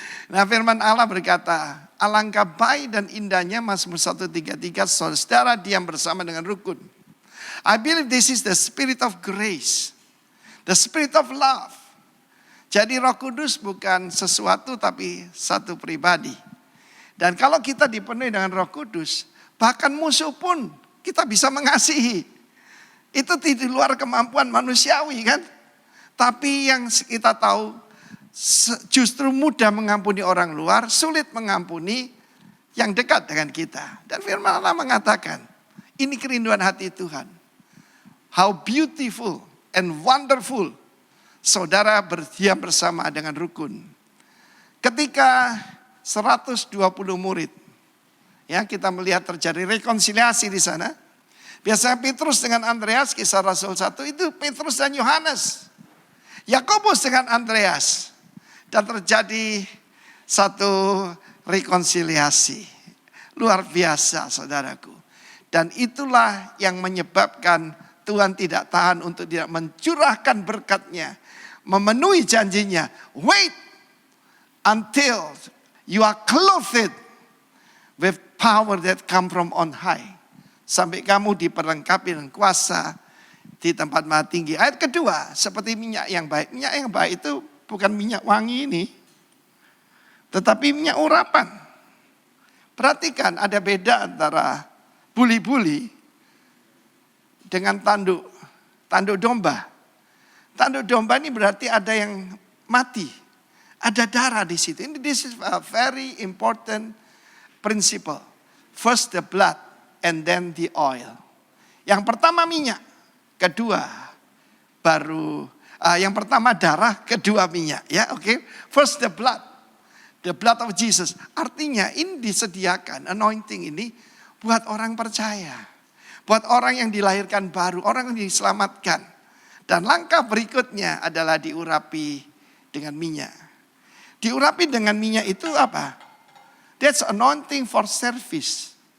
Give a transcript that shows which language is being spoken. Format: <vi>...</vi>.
<id>Nah, firman Allah berkata, alangkah baik dan indahnya Mazmur 133, saudara diam bersama dengan rukun.</id> <en>I believe this is the spirit of grace, the spirit of love.</en> <id>Jadi Roh Kudus bukan sesuatu tapi satu pribadi. Dan kalau kita dipenuhi dengan Roh Kudus, bahkan musuh pun kita bisa mengasihi. Itu di luar kemampuan manusiawi kan. Tapi yang kita tahu justru mudah mengampuni orang luar, sulit mengampuni yang dekat dengan kita. Dan firman Allah mengatakan, ini kerinduan hati Tuhan.</id> <en>How beautiful and wonderful</en> <id>saudara berdiam bersama dengan rukun. Ketika 120 murid, ya kita melihat terjadi rekonsiliasi di sana. Biasanya Petrus dengan Andreas, kisah Rasul 1 itu Petrus dan Yohanes. Yakobus dengan Andreas. Dan terjadi satu rekonsiliasi. Luar biasa saudaraku. Dan itulah yang menyebabkan Tuhan tidak tahan untuk tidak mencurahkan berkat-Nya. Memenuhi janjinya.</id> <en>Wait until you are clothed with power that come from on high.</en> <id>Sampai kamu diperlengkapi dengan kuasa di tempat maha tinggi. Ayat kedua, seperti minyak yang baik. Minyak yang baik itu bukan minyak wangi ini. Tetapi minyak urapan. Perhatikan ada beda antara buli-buli dengan tanduk domba. Tanduk domba ini berarti ada yang mati. Ada darah di situ.</id> <en>This is a very important principle. First the blood and then the oil.</en> <id>Yang pertama minyak, kedua baru yang pertama darah, kedua minyak, ya, oke.</id> <en>First the blood of Jesus.</en> <id>Artinya ini disediakan anointing ini buat orang percaya, buat orang yang dilahirkan baru, orang yang diselamatkan. Dan langkah berikutnya adalah diurapi dengan minyak. Diurapi dengan minyak itu apa?</id> <en>That's anointing for service.</en>